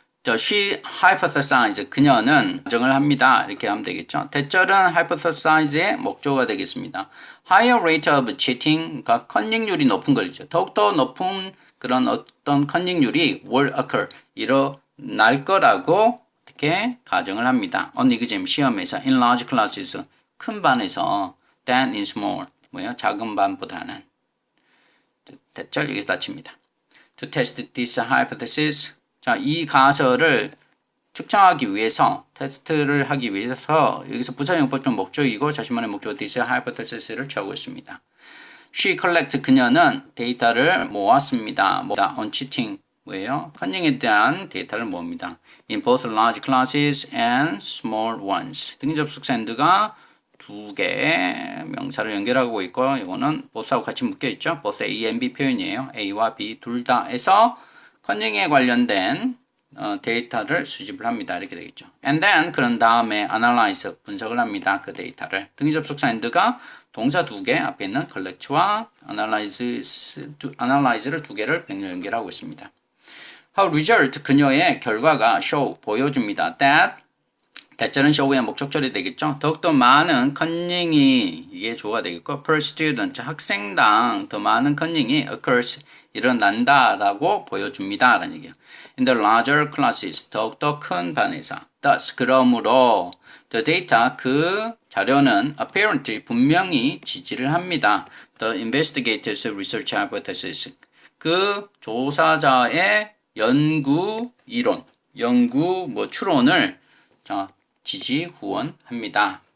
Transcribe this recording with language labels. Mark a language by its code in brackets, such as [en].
[en] she hypothesized. [ko] 그녀는 가정을 합니다. 이렇게 하면 되겠죠. 대절은 hypothesize의 목적어가 되겠습니다. [en] higher rate of cheating, [ko] 그러니까 컨닝률이 높은 거죠. 더욱더 높은 그런 어떤 컨닝률이 [en] will occur, [ko] 일어날 거라고 어떻게 가정을 합니다. [en] on exam, 시험에서 in large classes, [ko] 큰 반에서 [en] than in small, [ko] 작은 반보다는. 대절 여기서 닫힙니다. [en] To test this hypothesis, [ko] 자, 이 가설을 측정하기 위해서, 테스트를 하기 위해서 여기서 부사용법적 목적이고 자신만의 목적어 this hypothesis를 취하고 있습니다. [en] She collect, [ko] 그녀는 데이터를 모았습니다. [en] on cheating, [ko] 컨닝에 대한 데이터를 모읍니다. [en] In both large classes and small ones. [ko] 등기접속사 and가 두 개의 명사를 연결하고 있고, 이거는 both하고 같이 묶여 있죠. [en] both A and B 표현이에요. [ko] A와 B 둘 다에서 컨닝에 관련된 데이터를 수집을 합니다. 이렇게 되겠죠. [en] And then, [ko] 그런 다음에 analyze, 분석을 합니다. 그 데이터를. 등기접속사 and가 동사 두 개, 앞에 있는 collect와 analyze를 두 개를 병렬 연결하고 있습니다. [en] How result, [ko] 그녀의 결과가 show, 보여줍니다. That, 대절은 show의 목적절이 되겠죠. 더욱더 많은 컨닝이 이게 주어가 되겠고, [en] per student, [ko] 학생당 더 많은 컨닝이 occurs, 일어난다라고 보여줍니다. 라는 얘기예요. [en] In the larger classes, [ko] 더욱더 큰 반에서. Thus, 그러므로 [en] the data, [ko] 그 자료는 apparently, 분명히 지지를 합니다. [en] The investigators' research hypothesis, [ko] 그 조사자의 연구 이론, 연구 추론을 지지 후원합니다.